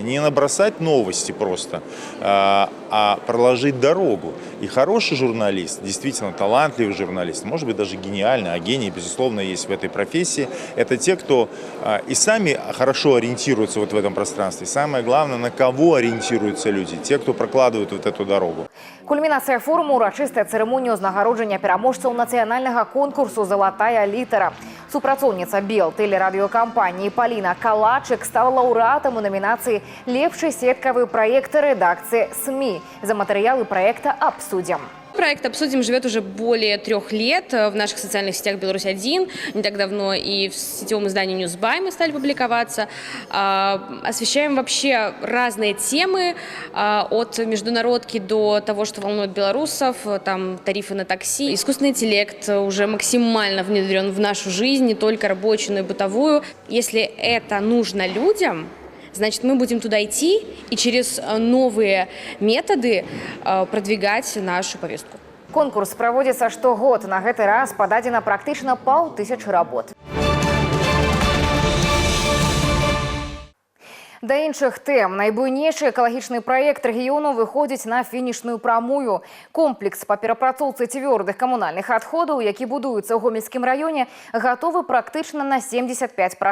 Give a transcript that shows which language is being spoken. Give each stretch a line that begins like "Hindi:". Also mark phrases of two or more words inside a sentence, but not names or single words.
Russian: Не набросать новости просто, а проложить дорогу. И хороший журналист, действительно талантливый журналист, может быть даже гениальный, а гений, безусловно, есть в этой профессии. Это те, кто и сами хорошо ориентируются вот в этом пространстве. Самое главное, на кого ориентируются люди, те, кто прокладывают вот эту дорогу.
Belarusian: Кульмінацыя форуму – урачыстая цырымонія ўзнагароджання пераможцаў нацыянальнага конкурсу «Залатая літара». Супрацоўніца БЕЛ тэлерадыёкампаніі Паліна Калачык стала лаўрэатам у номінацыі «Лепшы сеткавы праект рэдакцыі СМИ». За матэрыялы праекта абсудзім.
Russian: Проект «Обсудим» живет уже более 3 лет в наших социальных сетях «Беларусь-1». Не так давно и в сетевом издании «Ньюсбай» мы стали публиковаться. Освещаем вообще разные темы, от международки до того, что волнует белорусов, там тарифы на такси. Искусственный интеллект уже максимально внедрен в нашу жизнь, не только рабочую, но и бытовую. Если это нужно людям, значит, мы будем туда идти и через новые методы продвигать нашу повестку.
Belarusian: Конкурс праводзіцца штогод. На гэты раз пададзена практычна 500 работ. Да іншых тэм. Найбуйнейшы экалагічны праект рэгіёну выходзіць на фінішную прамую. Комплекс па перапрацоўцы цвёрдых камунальных адходаў, які будуецца ў Гомельскім раёне, гатовы практычна на 75%.